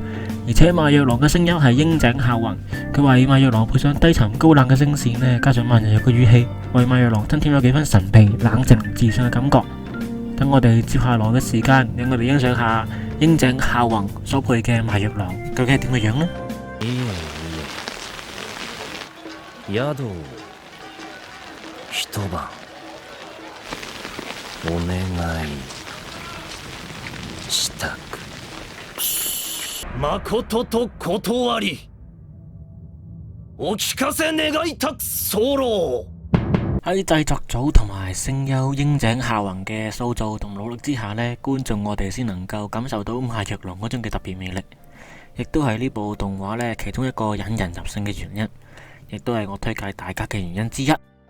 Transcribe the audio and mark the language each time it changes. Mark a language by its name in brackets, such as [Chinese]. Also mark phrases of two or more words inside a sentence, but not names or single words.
[Cantonese] 而且馬若朗嘅聲音係櫻井孝宏，佢為馬若朗配上低沉高冷嘅聲線加上慢悠悠嘅語氣，為馬若朗增添咗幾分神秘、冷靜、自信嘅感覺。等我哋接下來嘅時間，讓我哋欣賞下櫻井孝宏所配嘅馬若朗究竟係點嘅樣呢？ [Japanese] 宿を一晩お願いしたく。誠と断り、お聞かせ願いたく候。 [Cantonese] 喺製作組同埋聲優櫻井孝宏嘅塑造同努力之下呢，觀眾我哋先能夠感受到亞若龍嗰種嘅特別魅力，亦都係呢部動畫呢其中一個引人入勝嘅原因，亦都係我推介大家嘅原因之一。